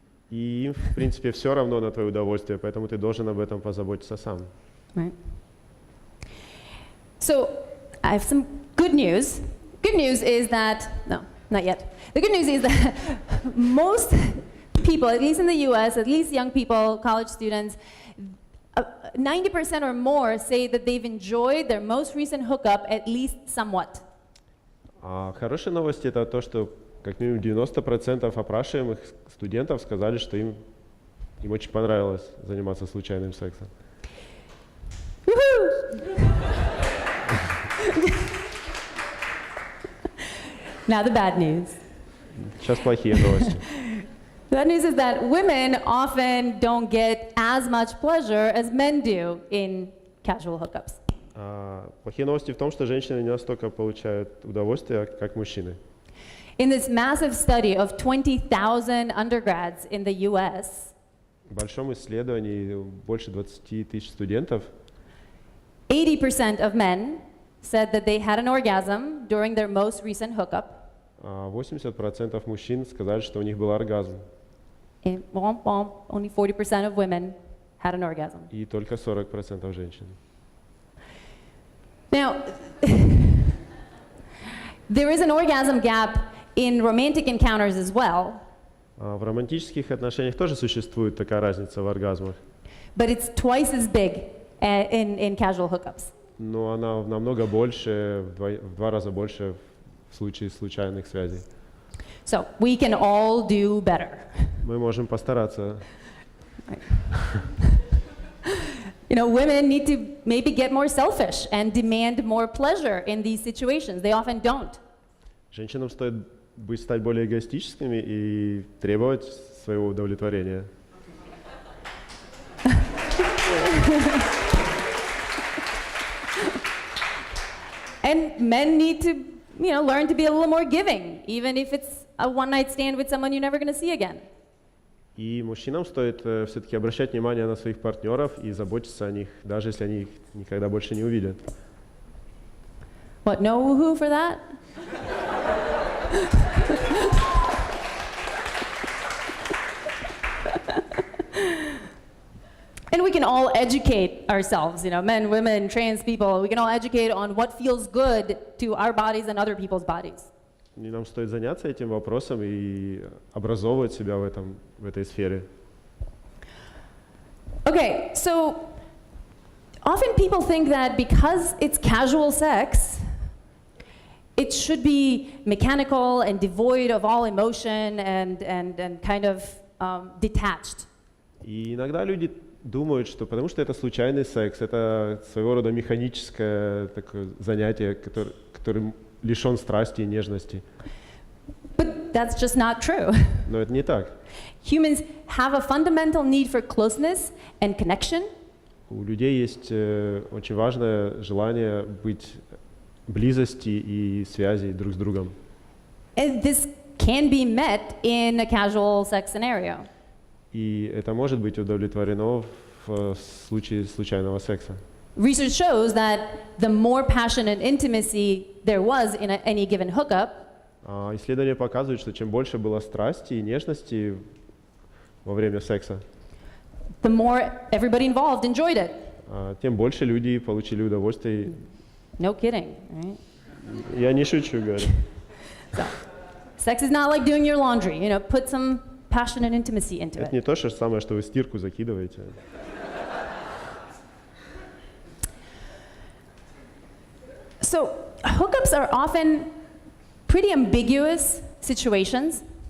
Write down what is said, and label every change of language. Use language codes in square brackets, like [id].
[ru] И им, в принципе, все равно на твое удовольствие, поэтому ты должен об этом позаботиться сам. [en] Right. So, I have some good news. Good news is that, no, not yet. The good news is that most people, at least in the US, at least young people, college students, 90% or more say that they've enjoyed their most recent hookup at least somewhat. [ru] А хорошая новость это то, что как минимум 90% опрашиваемых студентов сказали, что им очень понравилось заниматься случайным сексом. [en] Now the bad news. [ru] Сейчас плохие новости. [en] The bad news is that women often don't get as much pleasure as men do in casual hookups. [ru] Плохие новости в том, что женщины не настолько получают удовольствие, как мужчины. [en] In this massive study of 20,000 undergrads in the US, [ru] В большом исследовании больше 20 тысяч студентов [en] 80% of men said that they had an orgasm during their most recent hookup. [ru] 80% мужчин сказали, что у них был оргазм. [en] And womp womp, only 40% of women had an orgasm. [ru] И только 40% женщин. [en] Now, there is an orgasm gap in romantic encounters as well, [ru] В романтических отношениях тоже существует такая разница в оргазмах, [en] but it's twice as big in casual hookups. [ru] но она намного больше, в два раза больше в случае случайных связей. [en] So we can all do better. [ru] Мы можем постараться. [en] You know, women need to maybe get more selfish and demand more pleasure in these situations. They often don't. [ru] Женщинам стоит стать более эгоистическими и требовать своего удовлетворения. [en] And men need to, you know, learn to be a little more giving, even if it's a one-night stand with someone you're never going to see again. [ru] И мужчинам стоит все-таки обращать внимание на своих партнеров и заботиться о них, даже если они их никогда больше не увидят. [en] What, no woohoo for that? And we can all educate ourselves, you know, men, women, trans people, we can all educate on what feels good to our bodies and other people's bodies. [ru] И нам стоит заняться этим вопросом и образовывать себя в этой сфере. [en] Okay, so often people think that because it's casual sex, it should be mechanical and devoid of all emotion and kind of detached. [ru] И иногда люди думают, что потому что это случайный секс, это своего рода механическое такое занятие, которое лишен страсти и нежности. [en] But that's just not true. [ru] Но это не так. [en] Humans have a fundamental need for closeness and connection. [ru] У людей есть очень важное желание быть близости и связи друг с другом. [en] And this can be met in a casual sex scenario. [ru] И это может быть удовлетворено в случае случайного секса. [en] Research shows that the more passion and intimacy there was in any given hookup, [ru] исследования показывают, что чем больше было страсти и нежности во время секса, [en] the more everybody involved enjoyed it. [ru] Тем больше люди получили удовольствие. [en] No kidding, right? [ru] Я не шучу, говорю. [en] So, sex is not like doing your laundry. You know, put some passion and intimacy into [ru] Это [en] it. [ru] не то же самое, что вы стирку закидываете. [en] Hookups are often pretty ambiguous situations.